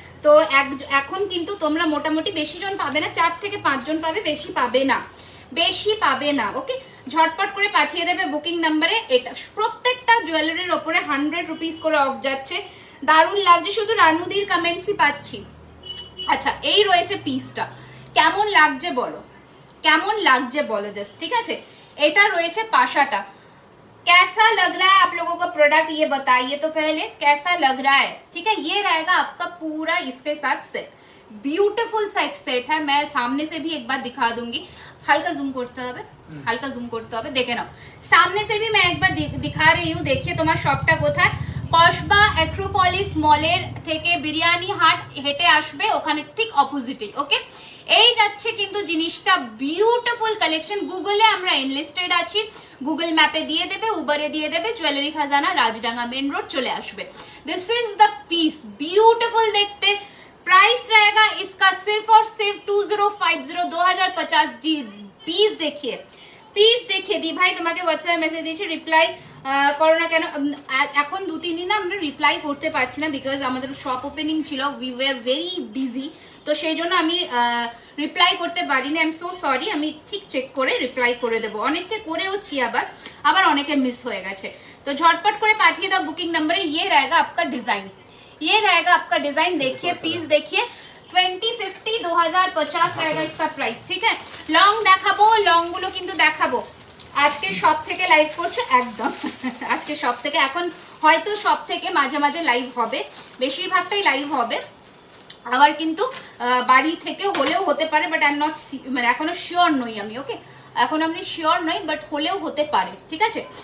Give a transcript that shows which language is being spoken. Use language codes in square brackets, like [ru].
[bn] তো এখন কিন্তু তোমরা মোটামুটি বেশি জন পাবে না, 4 থেকে 5 জন পাবে, বেশি পাবে না, বেশি পাবে না, ওকে। ঝটপট করে পাঠিয়ে দেবে বুকিং নাম্বারে। এটা প্রত্যেকটা জুয়েলারির ওপরে 100 রুপিস করে অফ যাচ্ছে, দারুণ লাগছে, শুধু রানুদির কমেন্টসই পাচ্ছি। আচ্ছা এই রয়েছে পিসটা, কেমন লাগছে বলো, কেমন লাগছে বলো জাস্ট, ঠিক আছে। এটা রয়েছে পাশাটা, [hi] कैसा लग रहा है आप लोगों का प्रोडक्ट, ये बताइए तो पहले कैसा लग रहा है, ठीक है। ये रहेगा आपका पूरा इसके साथ सेट, ब्यूटीफुल सेट है। मैं सामने से भी एक बार दिखा दूंगी, हल्का जूम करते হবে, [bn] হালকা জুম করতে হবে, দেখে নাও। [hi] সামনে से भी मैं एक बार दिखा रही हूँ, देखिए [bn] তোমার শপটা কোথায়। কসবা অ্যাক্রোপলিস মলের থেকে বিরিয়ানি হাট হেঁটে আসবে, ওখানে ঠিক অপোজিটে, ওকে। এই যাচ্ছে কিন্তু জিনিসটা, বিউটিফুল কালেকশন। গুগলে আমরা এনলিস্টেড আছি, গুগল ম্যাপে দিয়ে দেবে, উবারে দিয়ে দেবে, জুয়েলারি খাজানা রাজডাঙ্গা মেন রোড চলে আসবে। [en] this is the piece, [hi] beautiful देखते। प्राइस रहेगा इसका सिर्फ और सिर्फ 2050, 2050। जी पीस देखिए, [bn] প্লিজ দেখে দি ভাই, তোমাকে হোয়াটসঅ্যাপে মেসেজ দিয়েছি, রিপ্লাই করো না কেন। এখন 2-3 দিন আমরা রিপ্লাই করতে পারছি না, বিকজ আমাদের শপ ওপেনিং ছিল, [en] we were very busy, [bn] তো সেই জন্য আমি রিপ্লাই করতে পারিনি। [en] I am so sorry, [bn] আমি ঠিক চেক করে রিপ্লাই করে দেবো। অনেককে করেওছি, আবার অনেকে মিস হয়ে গেছে, তো ঝটপট করে পাঠিয়ে দাও বুকিং নাম্বারে। [hi] ইয়ে रहेगा आपका डिजाइन, ये रहेगा आपका डिजाइन, देखिए पीस देखिए, 2050, 2050 रहेगा इसका प्राइस, ठीक है। [bn] লং দেখাবো, লং গুলো কিন্তু দেখাবো। আজকে সব থেকে লাইভ করছো একদম, আজকে সব থেকে, এখন হয়তো সব থেকে মাঝে মাঝে লাইভ হবে, বেশিরভাগটাই লাইভ হবে, আবার কিন্তু বাড়ি থেকে হলেও হতে পারে, [en] but I am not, [bn] মানে এখনো শিওর নই আমি, ওকে, এখন আমি শিওর নই, বাট হলেও হতে পারে, ঠিক আছে।